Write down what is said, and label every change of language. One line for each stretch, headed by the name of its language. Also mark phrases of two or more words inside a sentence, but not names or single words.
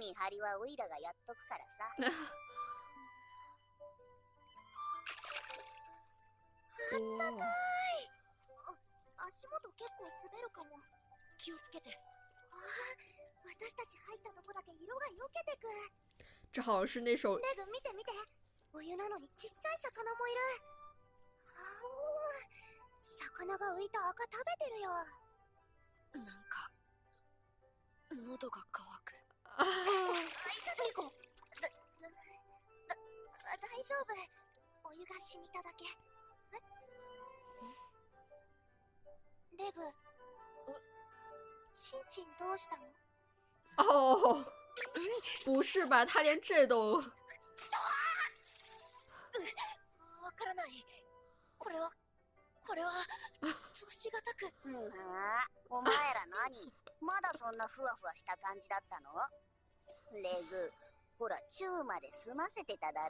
Japanese: 見張りはオイラがやっとくからさ。足元結構滑るかも。気をつけて。私たち入ったとこだけ色がよけてく。
Chinese: 这好像是那首
Japanese: レグ見て見て。お湯なのにちっちゃい魚もいる。魚が浮いた赤食べてるよ。なんか喉が渇く。リコ、大丈夫。お湯が染みただけ。レグ、チンチンどうしたの？
Chinese: 哦，不是吧？他连这都……
Japanese: わからない。これは年がたく。お前ら何？まだそんなふわふわした感じだったの？レグ、ほらチューまで済ませてただろ。